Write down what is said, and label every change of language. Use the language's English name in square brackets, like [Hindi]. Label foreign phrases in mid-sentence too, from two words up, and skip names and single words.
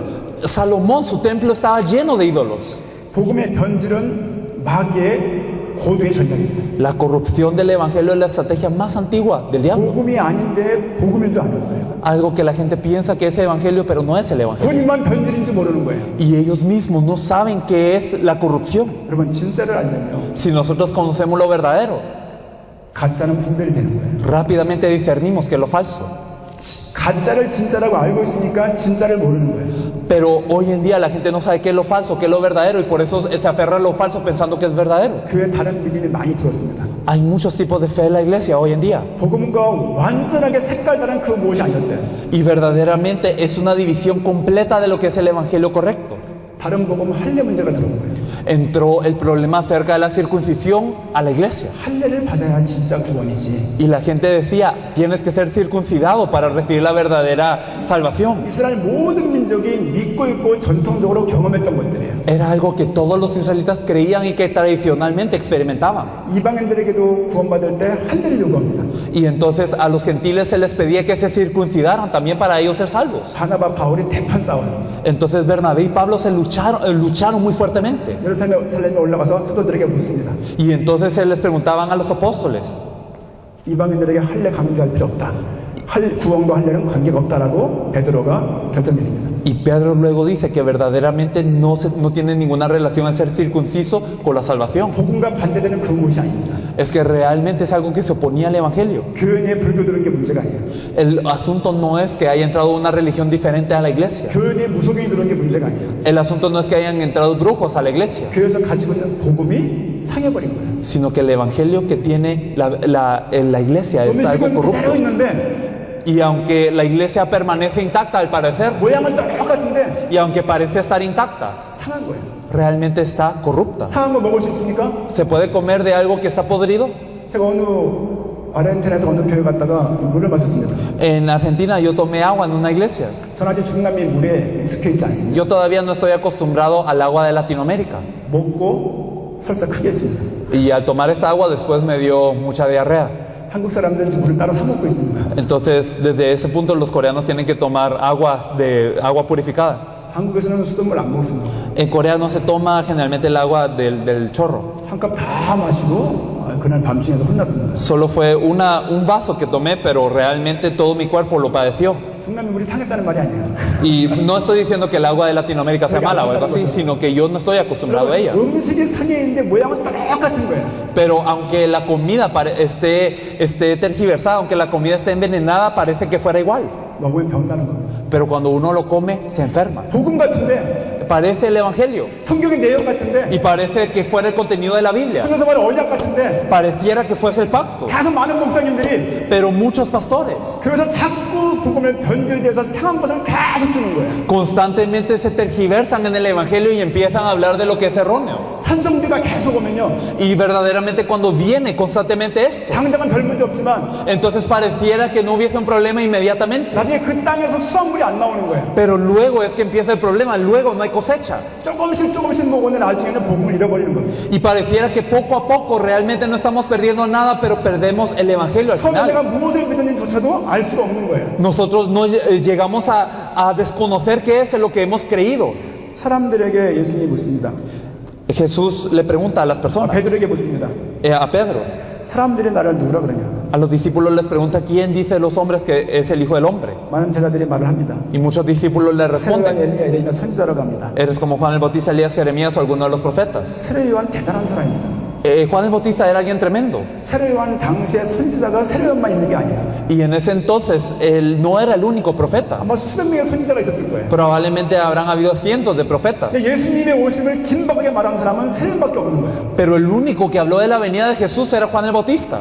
[Spanish] Salomón, su templo estaba lleno de ídolos. [Korean] 복음의 변질은 마귀의 고도의 전략입니다. [Spanish] La corrupción del evangelio es la estrategia más antigua del diablo. [Korean] 복음이 아닌데 복음인 줄 아는 거예요. [Spanish] Algo que la gente piensa que es evangelio, pero no es el evangelio. [Korean] 본인만 변질인지 모르는 거예요. [Spanish] Y ellos mismos no saben qué es la corrupción. [Korean] 여러분, 진짜를 알면요, [Spanish] Si nosotros conocemos lo verdadero, [Korean] 가짜는 분별이 되는 거예요. [Spanish] rápidamente discernimos que es lo falso. [Korean] 가짜를 진짜라고 알고 있으니까 진짜를 모르는 거예요. [Spanish] Pero hoy en día la gente no sabe qué es lo falso, qué es lo verdadero, y por eso se aferra a lo falso pensando que es verdadero. [Korean] 교회 다른 믿음이 많이 들었습니다. [Spanish] Hay muchos tipos de fe en la iglesia hoy en día. [Korean] 복음과 완전하게 색깔 다른 그 무엇이 아니었어요. [Spanish] Y verdaderamente es una división completa de lo que es el evangelio correcto. [Korean] 다른 복음 할례 문제가 들어온 거예요. [Spanish] Entró el problema acerca de la circuncisión a la iglesia. [Korean] 할례를 받아야 진짜 구원이지. [Spanish] Y la gente decía, tienes que ser circuncidado para recibir la verdadera salvación. [Korean] 이스라엘 모든 민족이 믿고 있고 전통적으로 경험했던 것들이에요. [Spanish] Era algo que todos los israelitas creían y que tradicionalmente experimentaban. [Korean] 이방인들에게도 구원받을 때 할례를 요구합니다. [Spanish] Y entonces a los gentiles se les pedía que se circuncidaran también para ellos ser salvos. [Korean] 바나바 바울이 대판 싸워요. [Spanish] Entonces Bernabé y Pablo se lucharon muy fuertemente. [Korean] 예루살렘에 올라가서 사도들에게 묻습니다. [Spanish] Y entonces se les preguntaban a los apóstoles, [Korean] 이방인들에게 할례 강조할 필요 없다. 구원과 할례는 관계가 없다라고 베드로가 결정내립니다. [Spanish] y Pedro luego dice que verdaderamente no tiene ninguna relación el ser circunciso con la salvación. [Korean] 복음과 반대되는 그 무엇이 아닙니다. [Spanish] Es que realmente es algo que se oponía al evangelio. [Korean] 교회에 불교 들은 게 문제가 아니에요. [Spanish] El asunto no es que haya entrado una religión diferente a la iglesia. [Korean] 교회에 무속인이 들은 게 문제가 아니에요. [Spanish] El asunto no es que hayan entrado brujos a la iglesia, [Korean] 교회에서 가지고 있는 복음이 상해버린 거예요. [Spanish] sino que el evangelio que tiene la iglesia es algo [Korean] 음식은 그대로 [Spanish] corrupto. [Korean] 있는데 [Spanish] Y aunque la iglesia permanece intacta al parecer, [Korean] 모양은 똑같은데 [Spanish] y aunque parece estar intacta, [Korean] 상한 거예요. [Spanish] realmente está corrupta. [Korean] 상한 거 먹을 수 있습니까? [Spanish] ¿Se puede comer de algo que está podrido? [Korean] 제가 어느 아르헨티나에서 어느 교회 갔다가 물을 마셨습니다. [Spanish] En Argentina yo tomé agua en una iglesia. [Korean] 전 아직 중남미 물에 익숙해 있지 않습니다. [Spanish] Yo todavía no estoy acostumbrado al agua de Latinoamérica. [Korean] 먹고 설사 크게 했습니다. [Spanish] Y al tomar esta agua después me dio mucha diarrea. [Korean] 한국 사람들은 물을 따로 사 먹고 있습니다. [Spanish] Entonces, desde ese punto los coreanos tienen que tomar agua purificada. [Korean] 한국에서는 수돗물 안 먹습니다. [Spanish] En Corea no se toma generalmente el agua del chorro. [Korean] 한 컵 다 마시고 그날 밤중에서 혼났습니다. [Spanish] Solo fue un vaso que tomé, pero realmente todo mi cuerpo lo padeció. [Korean] 중남미 물이 상했다는 말이 아니에요. [Spanish] Y no estoy diciendo que el agua de Latinoamérica sea mala o algo así, sino que yo no estoy acostumbrado a ella. [Korean] 음식이 상해 있는데 모양은 똑같은 거예요. [Spanish] Pero aunque la comida esté tergiversada, aunque la comida esté envenenada, parece que fuera igual. [Korean] 먹으면 병나는 겁니다. [Spanish] Pero cuando uno lo come, se enferma. [Korean] 복음 같은데 [Spanish] parece el Evangelio [Korean] 성경의 내용 같은데 [Spanish] y parece que fuera el contenido de la Biblia. [Korean] 성경에서 말하는 언약 같은데 [Spanish] Pareciera que fuese el pacto. [Korean] 다소 많은 목사님들이 [Spanish] Pero muchos pastores [Korean] 그래서 자꾸 복음을 변질돼서 상한 것을 계속 주는 거예요. [Spanish] constantemente se tergiversan en el Evangelio y empiezan a hablar de lo que es erróneo. [Korean] 산성비가 계속 오면요. [Spanish] Y verdaderamente cuando viene constantemente esto, [Korean] 당장은 별 문제 없지만 [Spanish] entonces pareciera que no hubiese un problema inmediatamente. [Korean] 나중에 그 땅에서 수확물이 안 나오는 거예요. [Spanish] Pero luego es que empieza el problema, luego no hay cosecha. [Korean] 조금씩 먹으면 나중에는 복음을 잃어버리는 겁니다. [Spanish] Y pareciera que poco a poco realmente no estamos perdiendo nada, pero perdemos el Evangelio al [Korean] 처음에 내가 [Spanish] final. [Korean] 무엇을 믿었는지조차도 알 수가 없는 거예요. [Spanish] Nosotros no llegamos a desconocer qué es lo que hemos creído. [Korean] 사람들에게 예수님이 묻습니다. [Spanish] Jesús le pregunta a las personas, [Korean] 베드로에게 묻습니다. [Spanish] a Pedro, [Korean] 사람들이 나를 누구라 그러냐? [Spanish] a los discípulos les pregunta quién dice los hombres que es el Hijo del Hombre. [Korean] 많은 제자들이 말을 합니다. [Spanish] Y muchos discípulos le [Korean] 세례요한 [Spanish] responden, [Korean] 엘리야 에레미야 선지자라고 합니다. [Spanish] eres como Juan el Bautista, Elías, Jeremías o alguno de los profetas. [Korean] 세례요한 대단한 사람입니다. [Spanish] Juan el Bautista era alguien tremendo. [Korean] 세례요한 당시에 선지자가 세례요한만 있는 게 아니에요. [Spanish] Y en ese entonces él no era el único profeta. [Korean] 아마 수백 명의 선지자가 있었을 거예요. [Spanish] Probablemente habrán habido cientos de profetas. [Korean] 근데 예수님의 오심을 긴박하게 말한 사람은 세례요한밖에 없는 거예요. [Spanish] Pero el único que habló de la venida de Jesús era Juan el Bautista.